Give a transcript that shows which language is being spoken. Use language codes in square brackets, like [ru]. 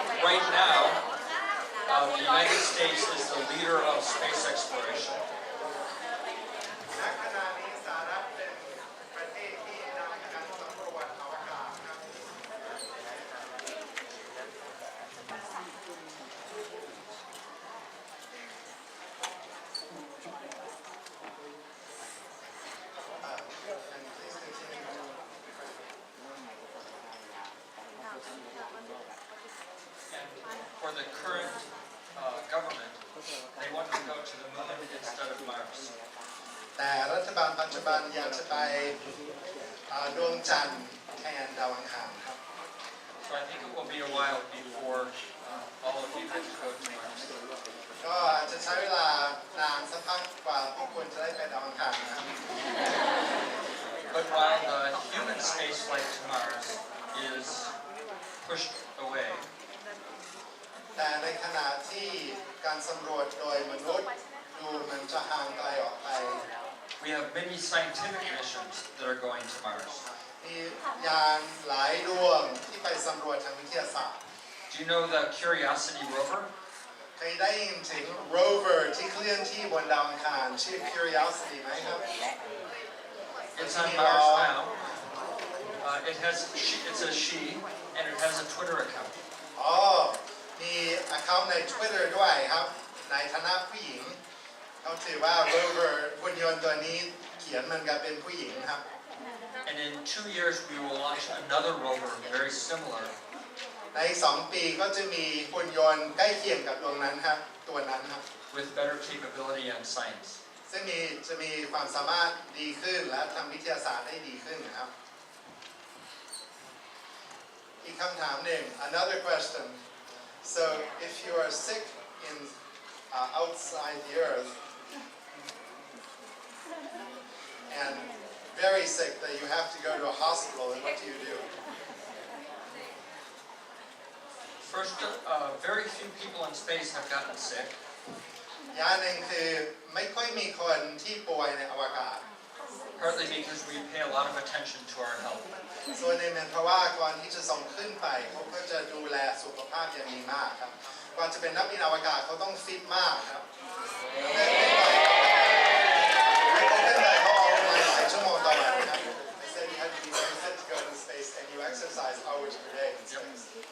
[en] Right now, the United States is the leader of space exploration. [th] ณขณะนี้สหรัฐเป็นประเทศที่นำการสำรวจอวกาศครับ [en] And for the current government, they want to go to the moon instead of Mars. [th] แต่รัฐบาลปัจจุบันอยากจะไปดวงจันทร์แทนดาวอังคารครับ [en] So I think it will be a while before all of you get to go to Mars. [th] ก็อาจจะใช้เวลานานสักพักกว่าพวกคุณจะได้ไปดาวอังคารนะครับ [en] But while the human space flight to Mars is pushed away, [th] แต่ในขณะที่การสำรวจโดยมนุษย์ดูมันจะห่างไกลออกไป [en] we have many scientific missions that are going to Mars. [th] มียานหลายดวงที่ไปสำรวจทางวิทยาศาสตร์ [en] Do you know the Curiosity rover? [th] เคยได้ยินถึง rover ที่เคลื่อนที่บนดาวอังคารชื่อ Curiosity ไหมครับ [en] It's on Mars now. It's a she, and it has a Twitter account. [th] อ๋อ มี account ใน Twitter ด้วยครับ ในฐานะผู้หญิง เขาถือว่า rover หุ่นยนต์ตัวนี้เขียนมันก็เป็นผู้หญิงครับ [en] And in 2 years, we will launch another rover very similar. [th] ใน2 ปีก็จะมีหุ่นยนต์ใกล้เคียงกับดวงนั้นครับ ตัวนั้นครับ [en] with better capability and science. [th] ซึ่งจะมีความสามารถดีขึ้นและทำวิทยาศาสตร์ได้ดีขึ้นนะครับ อีกคำถามหนึ่ง [en] another question so if you are sick in outside the earth and very sick that you have to go to a hospital and what do? First, very few people in space have gotten sick. [th] อย่างหนึ่งคือไม่ค่อยมีคนที่ป่วยในอวกาศ [en] Partly because we pay a lot of attention to our health. [th] ส่วนหนึ่งเป็นเพราะว่าก่อนที่จะส่งขึ้นไปเขาก็จะดูแลสุขภาพอย่างดีมากครับก่อนจะเป็นนักบินอวกาศเขาต้องฟิตมากครับไม่ต้องขึ้นไปเขาออกกำลังหลายชั่วโมงต่อวันนะครับ [en] They said you had to be very fit to go to space and you exercise hours per day in space.